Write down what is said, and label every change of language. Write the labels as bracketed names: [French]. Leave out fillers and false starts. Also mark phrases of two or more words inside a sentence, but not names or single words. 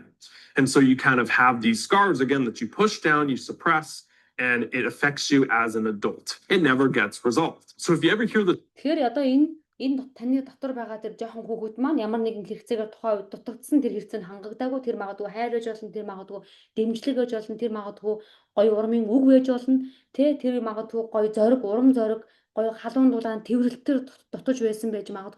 [English] And so you kind of have these scars again that you push down, you suppress, and it affects you as an adult. It never gets resolved. So if you ever hear the [Mongolian] Тэгэхээр одоо энэ таны дотор байгаа тэр жоохон хүүхэд маань ямар нэгэн хэрэгцээгээр тухайн үед дутагдсан тэр хэрэгцээ нь хангагдаагүй, тэр магадгүй хайр байж болно, тэр магадгүй дэмжлэг байж болно, тэр магадгүй гоё урмын үг байж болно, тэр магадгүй гоё зориг, урам зориг, гоё халуун дулаан тэрвэрлэлтэр дутаж байсан байж магадгүй.